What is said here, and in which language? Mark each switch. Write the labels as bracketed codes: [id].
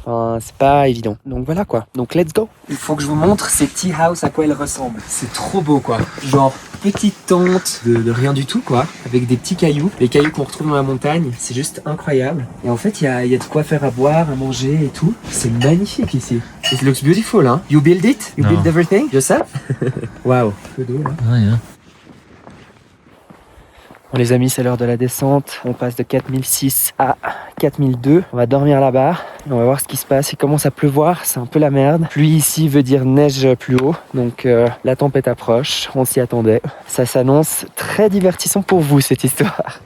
[fr] Enfin, c'est pas évident. Donc voilà quoi. Donc [en] let's go. [fr] Il faut que je vous montre ces tea house à quoi elles ressemblent. C'est trop beau quoi. Genre petite tente de rien du tout quoi. Avec des petits cailloux. Les cailloux qu'on retrouve dans la montagne. C'est juste incroyable. Et en fait, il y a de quoi faire à boire, à manger et tout. C'est magnifique ici. [en] It looks beautiful, hein. You build it? You build everything yourself? [fr] Wow. Peu d'eau là. [en] Ah, yeah. [fr] Bon les amis, c'est l'heure de la descente. On passe de 4006 à 4002. On va dormir là-bas. On va voir ce qui se passe. Il commence à pleuvoir, c'est un peu la merde. Pluie ici veut dire neige plus haut. Donc la tempête approche, on s'y attendait. Ça s'annonce très divertissant pour vous cette histoire.